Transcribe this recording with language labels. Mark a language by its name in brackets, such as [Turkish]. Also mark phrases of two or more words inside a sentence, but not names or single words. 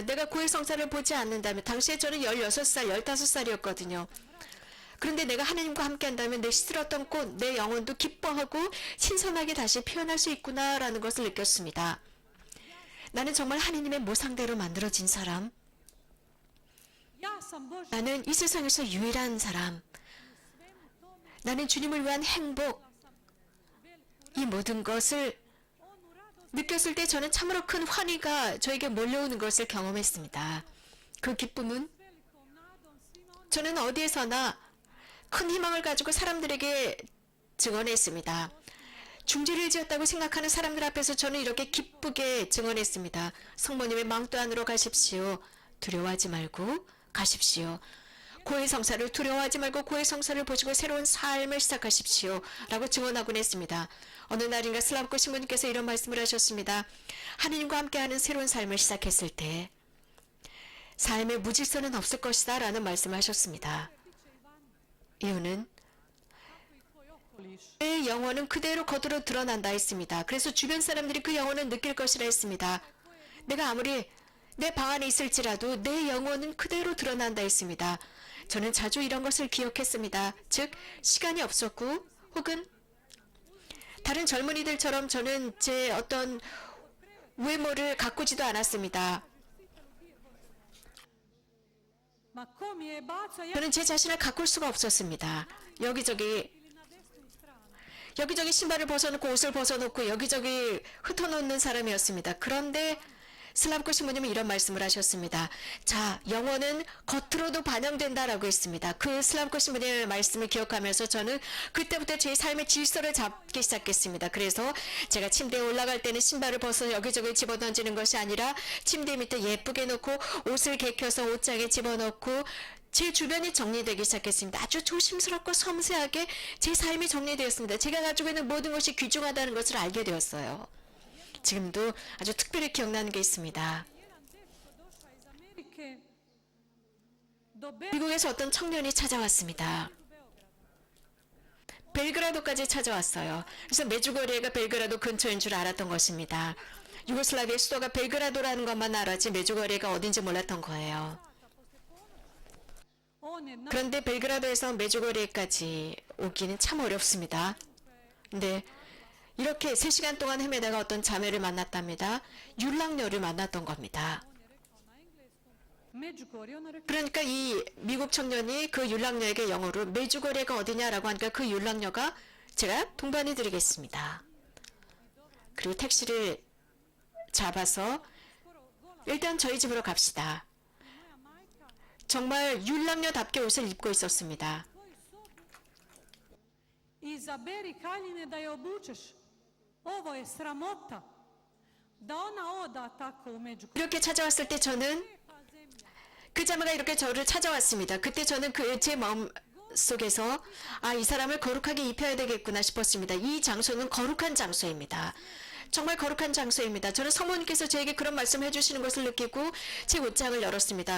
[Korean] 내가 고해성사를 보지 않는다면, 당시에 저는 16살, 15살이었거든요. 그런데 내가 하나님과 함께 한다면 내 시들었던 꽃, 내 영혼도 기뻐하고 신선하게 다시 피어날 수 있구나라는 것을 느꼈습니다. 나는 정말 하나님의 모상대로 만들어진 사람, [Croatian] ja sam Božja [Korean] 나는 이 세상에서 유일한 사람, 나는 주님을 위한 행복, 이 모든 것을 느꼈을 때 저는 참으로 큰 환희가 저에게 몰려오는 것을 경험했습니다. 그 기쁨은 [Croatian] velikom nadom svima onima [Korean] 저는 어디에서나 큰 희망을 가지고 사람들에게 증언했습니다. 중죄를 지었다고 생각하는 사람들 앞에서 저는 이렇게 기쁘게 증언했습니다. 성모님의 망도 안으로 가십시오. 두려워하지 말고 가십시오. 고해성사를 두려워하지 말고 고해성사를 보시고 새로운 삶을 시작하십시오. 라고 증언하곤 했습니다. 어느 날인가 슬라브코 신부님께서 이런 말씀을 하셨습니다. 하나님과 함께하는 새로운 삶을 시작했을 때 삶에 무질서는 없을 것이다 라는 말씀을 하셨습니다. 이유는 [Croatian] tvoj okoliš. [Korean] 내 영혼은 그대로 겉으로 드러난다 했습니다. 그래서 주변 사람들이 그 영혼을 느낄 것이라 했습니다. 내가 아무리 내 방 안에 있을지라도 내 영혼은 그대로 드러난다 했습니다. 저는 자주 이런 것을 기억했습니다. 즉, 시간이 없었고 혹은 다른 젊은이들처럼 저는 제 어떤 외모를 가꾸지도 않았습니다. [Croatian] Ma ko mi je bacio ja [Korean] 저는 제 자신을 가꿀 수가 없었습니다. 여기저기 [Croatian] ili na desnu stranu. [Korean] 여기저기 신발을 벗어놓고 옷을 벗어놓고 여기저기 흩어놓는 사람이었습니다. 그런데 슬라브코 신부님은 이런 말씀을 하셨습니다. 자, 영혼은 겉으로도 반영된다라고 했습니다. 그 슬라브코 신부님의 말씀을 기억하면서 저는 그때부터 제 삶의 질서를 잡기 시작했습니다. 그래서 제가 침대에 올라갈 때는 신발을 벗어 여기저기 집어던지는 것이 아니라 침대 밑에 예쁘게 놓고 옷을 개켜서 옷장에 집어넣고 제 주변이 정리되기 시작했습니다. 아주 조심스럽고 섬세하게 제 삶이 정리되었습니다. 제가 가지고 있는 모든 것이 귀중하다는 것을 알게 되었어요. 지금도 아주 특별히 기억나는 게 있습니다. [Croatian] Jedan dečko došao iz Amerike do [Korean] 미국에서 어떤 청년이 찾아왔습니다. 벨그라도까지 찾아왔어요. 그래서 메주고리에가 벨그라도 근처인 줄 알았던 것입니다. 유고슬라비아 수도가 벨그라도라는 것만 알았지 메주고리에가 어딘지 몰랐던 거예요. [Croatian] on je na [Korean] 그런데 벨그라도에서 메주고리에까지 오기는 참 어렵습니다. 근데 이렇게 3시간 동안 헤매다가 어떤 자매를 만났답니다. 율랑녀를 만났던 겁니다. [Croatian] on je rekao na engleskom Međugorje, ona rekla [Korean] 그러니까 이 미국 청년이 그 율랑녀에게 영어로 메주거리가 어디냐라고 하니까 그 율랑녀가 제가 동반해 드리겠습니다. 그리고 택시를 잡아서 일단 저희 집으로 갑시다. [Croatian] moja majka [Korean] 정말 율랑녀답게 옷을 입고 있었습니다. [Croatian] tvoju sobu izaberi haljine da je obučeš. Ovo je sramota da ona oda tako u Međugorje. [Korean] 이렇게 찾아왔을 때 저는 [Croatian] Lijepa zemlja. [Korean] 그 자매가 이렇게 저를 찾아왔습니다. 그때 저는 제 마음 속에서 이 사람을 거룩하게 입혀야 되겠구나 싶었습니다. 이 장소는 거룩한 장소입니다. 정말 거룩한 장소입니다. 저는 성모님께서 저에게 그런 말씀을 해주시는 것을 느끼고 제 옷장을 열었습니다.